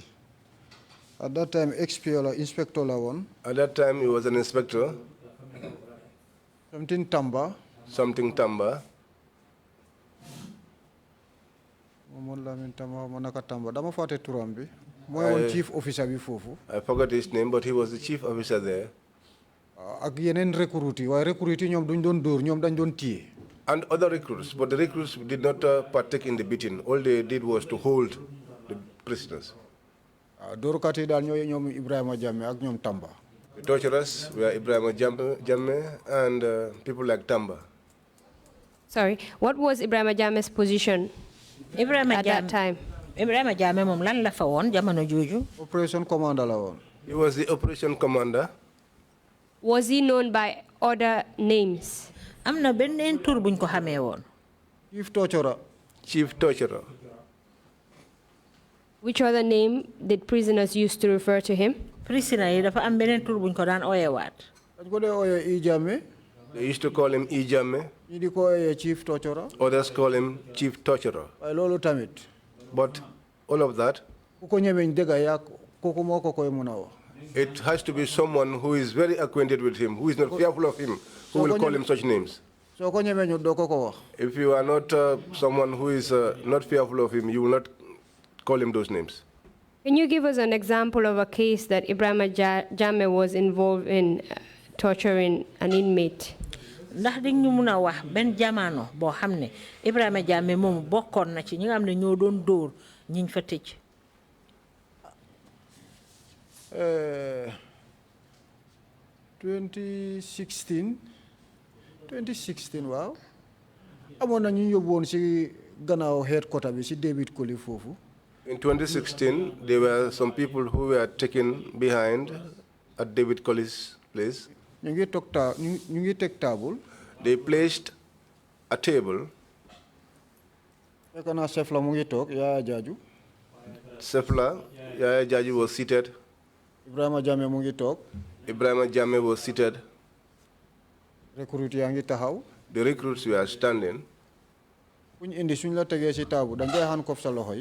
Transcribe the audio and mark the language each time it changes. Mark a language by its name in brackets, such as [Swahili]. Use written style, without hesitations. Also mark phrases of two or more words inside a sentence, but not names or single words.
[English] At that time [Wolof] inspector la woon. [English] At that time he was an inspector. Something Tamba. Something Tamba. [Wolof] Dama fàtte turam bi. Mooy woon [English] chief officer [Wolof] bi foofu. [English] I forgot his name, but he was the chief officer there. [Wolof] Ak yeneen recruit yi waaye recruit yi ñoom duñ doon dóor ñoom dañ doon téye. [English] And other recruits, but the recruits did not partake in the beating. All they did was to hold the prisoners. [Wolof] Dóorkat yi daal ñooy ñoom Ibrahima Jammeh ak ñoom Tamba. [English] The torturers were Ibrahima Jammeh and people like Tamba. Sorry, what was Ibrahima Jammeh's position at that time? [Wolof] Ibrahima Jammeh moom lan la fa woon jamono jooju. [English] Operation commander [Wolof] la woon. [English] He was the operation commander. Was he known by other names? [Wolof] Am na beneen tur buñ ko xamee woon. [English] Chief torturer. Chief torturer. Which other name did prisoners used to refer to him? [Wolof] Prisoner yi dafa am beneen tur buñ ko daan ooyewaat. dañ ko dee ooyee I Jammeh. [English] They used to call him I Jammeh. [Wolof] ñi di ko ooyee [English] chief torturer. Others call him chief torturer. [Wolof] waaye loolu tamit. [English] But all of that, [Wolof] ku ko ñemeñ dëgg yaa kooku moo ko koy mun a wax. [English] it has to be someone who is very acquainted with him, who is not fearful of him, who will call him such names. [Wolof] soo ko ñemeñu doo ko wax. [English] If you are not someone who is not fearful of him, you will not call him those names. Can you give us an example of a case that Ibrahima Jammeh was involved in torturing an inmate? [Wolof] Ndax di ñu mun a wax benn jamono boo xam ne Ibrahima Jammeh moom bokkoon na ci ñi nga xam ne ñoo doon dóor ñiñ fa tëj. 2016 waaw amoon na ñu yóbbu woon si gannaaw headquarter bi si David Colley foofu. [English] In 2016, there were some people who were taken behind at David Colley's place. [Wolof] ñu ngi teg table. [English] They placed a table. [Wolof] fekk naa Sefla mu ngi toog Yaya Jaaju. [English] Sefla, Yaya Jaaju was seated. [Wolof] Ibrahima Jammeh mu ngi toog. [English] Ibrahima Jammeh was seated. [Wolof] Recruit yaa ngi taxaw. [English] The recruits were standing. [Wolof] kuñ indi suñ la tegee si table dañ koy handcuff sa loxo yi.